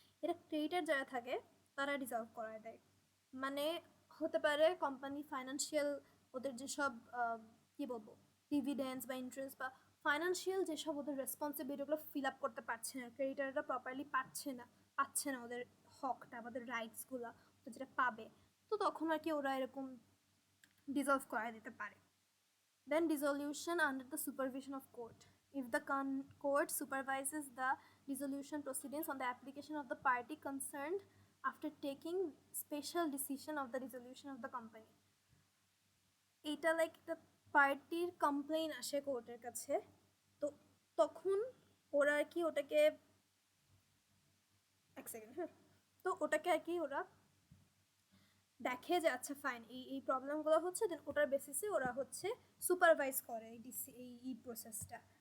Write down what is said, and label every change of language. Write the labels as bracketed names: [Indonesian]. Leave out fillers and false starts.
[Bangla] এটা ক্রেডিটার যারা থাকে তারা ডিজলভ করায় দেয়। মানে হতে পারে কোম্পানি ফাইন্যান্সিয়াল ওদের যেসব কী বলবো ডিভিডেন্ডস বা ইন্টারেস্ট বা ফাইন্যান্সিয়াল যেসব ওদের রেসপন্সিবিলিটিগুলো ফিল আপ করতে পারছে না, ক্রেডিটাররা প্রপারলি পাচ্ছে না ওদের হকটা, আমাদের রাইটসগুলো যেটা পাবে, তো তখন আর কি ওরা এরকম ডিজলভ করায় দিতে পারে। [English] Then dissolution under the supervision of court. If the court supervises the dissolution proceedings on the application of the party concerned after taking special decision of the dissolution of the company. [Bangla] এটা like একটা পার্টির complain আসে কোর্টের কাছে, তো তখন ওরা আর কি ওটাকে এক সেকেন্ড, হ্যাঁ, তো ওটাকে আর কি ওরা দেখে যে আচ্ছা ফাইন এই প্রবলেমগুলো হচ্ছে, দেন ওটার বেসিসে ওরা হচ্ছে সুপারভাইজ করে এই প্রসেসটা।